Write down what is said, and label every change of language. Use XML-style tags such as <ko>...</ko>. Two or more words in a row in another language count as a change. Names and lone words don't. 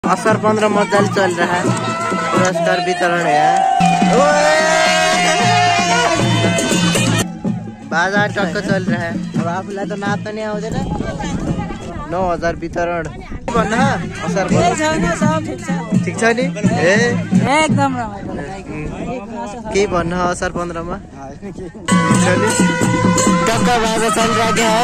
<hi>असर 15 मजाले चल रहा है, पुरस्कार वितरण है। बाजा टक्क चल रहा है।</hi> <ne>अब आफूलाई त नाच्न नि आउँदैन। 9000 वितरण भन्न असर ठिक छ नि? एकदम के भन्न असर 15 मा टक्क बाजा चलिरहेको है।</ne>